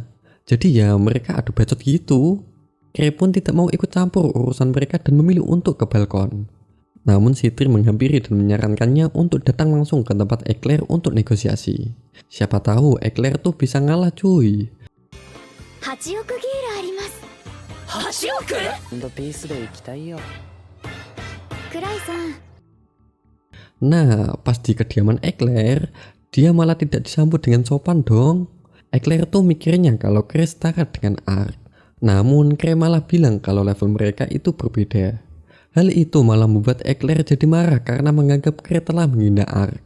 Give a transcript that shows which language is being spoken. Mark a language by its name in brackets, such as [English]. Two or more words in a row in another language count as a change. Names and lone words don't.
[Indonesian] Jadi ya mereka adu bacot gitu. Kay pun tidak mau ikut campur urusan mereka dan memilih untuk ke balkon. Namun Sitri menghampiri dan menyarankannya untuk datang langsung ke tempat Eclair untuk negosiasi. Siapa tahu Eclair tuh bisa ngalah cuy. [Japanese] 8 億ギールあります。 8億ほんとピースで行きたいよ。クライさん。 [Indonesian] Nah, pas di kediaman Eclair, dia malah tidak disambut dengan sopan dong. Eclair tuh mikirnya kalau Kay setara dengan Ark. Namun Kay malah bilang kalau level mereka itu berbeda. Hal itu malah membuat Eclair jadi marah karena menganggap Kay telah menghina Ark.